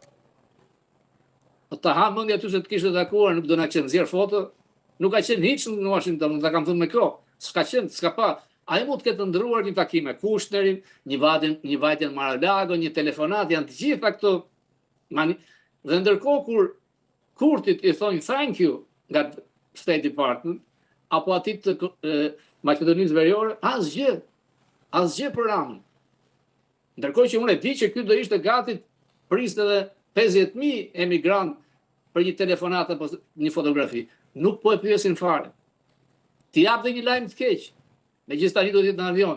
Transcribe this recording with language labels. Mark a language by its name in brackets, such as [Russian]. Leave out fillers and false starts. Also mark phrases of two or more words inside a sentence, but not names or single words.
[Albanian] Ta ha mendja ty se të kishte takuar, nuk do na qenë nxjerr foto. Nuk ka qenë hiç në Washington, nuk ta kam thënë me kohë. S'ka qenë, s'ka pa. Ai mund të ketë ndëruar një takim me Kushnerin, një vajtje në Mar-a-Lago, një telefonat, janë të gjitha këto. Dhe ndërkohë kur Kurtit i thonë [English] thank you [Albanian] nga State Department, apo atit të Maqedonisë Veriore, asgjë për Ramën. Ndërkohë që unë e di që ky do ishte gati priste edhe 50.000 emigrant për një telefonat apo një fotografi. Nuk po e pyesin fare. Ti jap dhe një lajm të keq. Megjithëse tani do të jetë në avion.